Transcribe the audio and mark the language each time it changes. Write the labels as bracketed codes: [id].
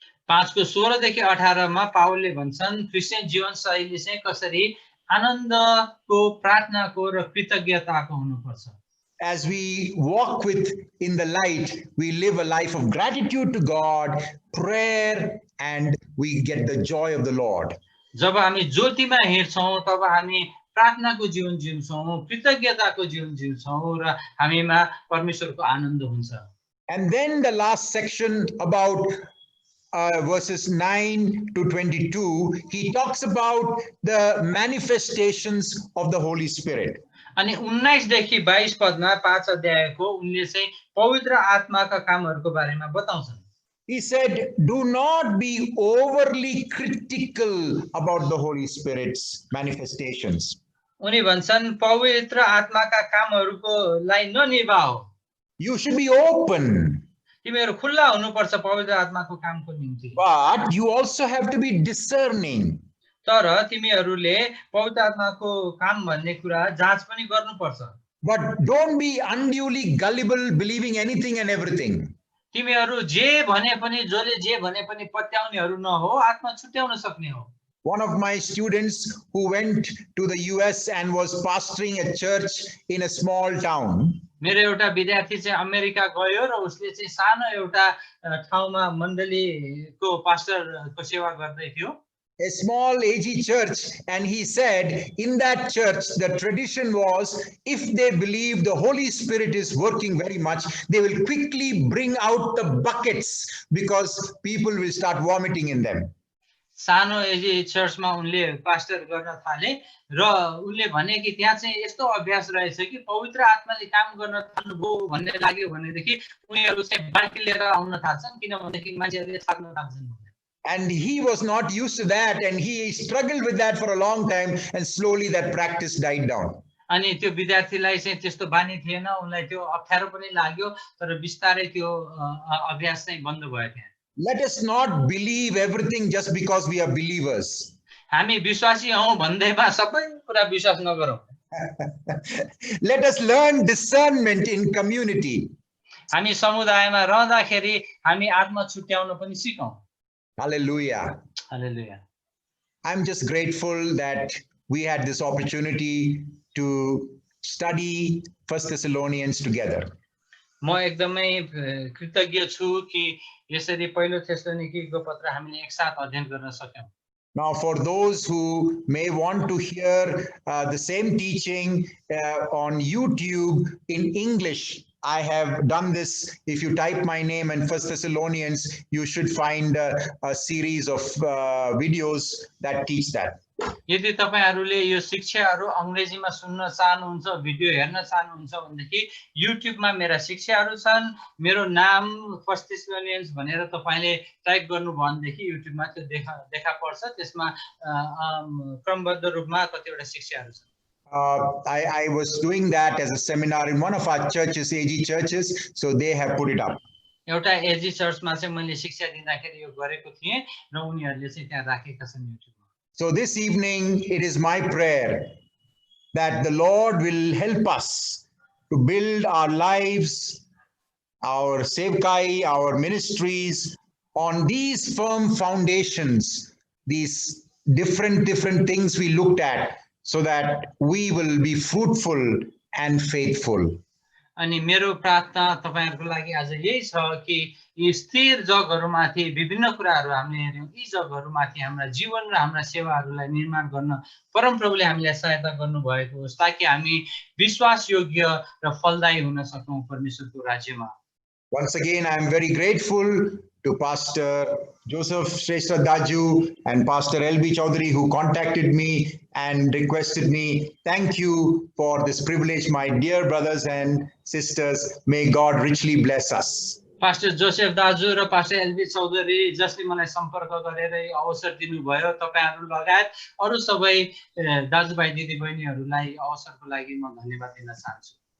[ne] 5 को 16 देखि 18 मा पावलले भन्छन् क्रिस्चियन जीवनशैली चाहिँ कसरी आनन्दको, प्रार्थनाको र कृतज्ञताको हुनुपर्छ। [en] As we walk in the light, we live a life of gratitude to God, prayer, and we get the joy of the Lord. [ne] जब हामी ज्योतिमा हिँड्छौं तब हामी प्रार्थनाको जीवन जिउँछौं, कृतज्ञताको जीवन जिउँछौं र हामीमा परमेश्वरको आनन्द हुन्छ। [en] And then the last section about verses 9 to 22, he talks about the manifestations of the Holy Spirit. [ne] अनि 19 देखि 22 पदमा 5 अध्यायको उनले चाहिँ पवित्र आत्माका कामहरूको बारेमा बताउँछन्। [en] He said, do not be overly critical about the Holy Spirit's manifestations. [ne] उनी भन्छन् पवित्र आत्माका कामहरूको लाई ननिभाऊ। [en] You should be open. [ne] तिमीहरू खुल्ला हुनुपर्छ पवित्र आत्माको कामको निम्ति। [en] But you also have to be discerning. [ne] तर तिमीहरूले पवित्र आत्माको काम भन्ने कुरा जाँच पनि गर्नुपर्छ। [en] But don't be unduly gullible, believing anything and everything. [ne] तिमीहरू जे भने पनि जसले जे भने पनि पत्याउनेहरू नहो, आत्मा छुट्याउन सक्ने हो। [en] One of my students who went to the US and was pastoring a church in a small town. [ne] मेरो एउटा विद्यार्थी चाहिँ अमेरिका गयो र उसले चाहिँ सानो एउटा ठाउँमा मण्डलीको पास्टरको सेवा गर्दै थियो, [en] A small AG church, and he said in that church the tradition was, if they believe the Holy Spirit is working very much, they will quickly bring out the buckets because people will start vomiting in them. [ne] सानो एजी चर्चमा उनले pastor गर्न थाले र उनले भने कि त्यहाँ चाहिँ यस्तो अभ्यास रहेछ कि पवित्र आत्माले काम गर्न थाल्नुभयो भन्ने लाग्यो भनेदेखि उनीहरू चाहिँ बाल्टी लिएर आउन थाल्छन्, किनभनेदेखि मान्छेहरूले थाक्न थाल्छन्। [en] And he was not used to that, and he struggled with that for a long time, and slowly that practice died down. [ne] अनि त्यो विद्यार्थीलाई चाहिँ त्यस्तो बानी थिएन, उनलाई त्यो अप्ठ्यारो पनि लाग्यो, तर बिस्तारै त्यो अभ्यास चाहिँ बन्द भयो त्यहाँ। [en] Let us not believe everything just because we are believers. [ne] हामी विश्वासी हौं भन्दैमा सबै कुरा विश्वास नगरौं। [en] Let us learn discernment in community. [ne] हामी समुदायमा रहँदाखेरि हामी आत्मा छुट्याउन पनि सिकौं। [en] Hallelujah. Hallelujah. I'm just grateful that we had this opportunity to study 1 Thessalonians together. [ne] म एकदमै कृतज्ञ छु कि यसरी पहिलो थेसलोनिकीको पत्र हामीले एकसाथ अध्ययन गर्न सक्यौं। [en] Now, for those who may want to hear the same teaching on YouTube in English, I have done this. If you type my name and 1 Thessalonians, you should find a series of videos that teach that. [ne] यदि तपाईहरुले यो शिक्षाहरु अंग्रेजीमा सुन्न चाहनुहुन्छ, video हेर्न चाहनुहुन्छ भनेदेखि युट्युबमा मेरा शिक्षाहरु छन्। मेरो नाम 1 थेसलोनियन्स भनेर तपाईले टाइप गर्नु भनेदेखि युट्युबमा त्यो देखा पर्छ। त्यसमा क्रमबद्ध रूपमा कतिवटा शिक्षाहरु छन्। [en] I was doing that as a seminar in one of our churches, AG churches, so they have put it up. [ne] एउटा एजी चर्चमा चाहिँ मैले शिक्षा दिँदाखेरि यो गरेको थिएँ र उनीहरुले चाहिँ त्यहाँ राखेका छन् युट्युबमा। [en] So this evening, it is my prayer that the Lord will help us to build our lives, our sevkai, our ministries on these firm foundations, these different things we looked at, so that we will be fruitful and faithful. [ne] अनि मेरो प्रार्थना तपाईहरुको लागि आज यही छ कि यी स्थिर जगहरुमाथि विभिन्न कुराहरु हामीले हेर्यौं। यी जगहरुमाथि हाम्रा जीवन र हाम्रा सेवाहरुलाई निर्माण गर्न परमप्रभुले हामीलाई सहायता गर्नु भएको होस्, ताकि हामी विश्वास योग्य र फलदायी हुन सकौं परमेश्वरको राज्यमा। [en] Once again, I am very grateful to Pastor Joseph Shrestha Daju and Pastor LB Chaudhary, who contacted me and requested me. Thank you for this privilege, my dear brothers and sisters. May God richly bless us. [ne] Pastor Joseph दाजु र pastor LB Chaudhary जसले मलाई सम्पर्क गरेर अवसर दिनुभयो, तपाईहरु लगायत अरु सबै दाजुभाइ दिदीबहिनीहरुलाई अवसरको लागि म धन्यवाद दिन चाहन्छु।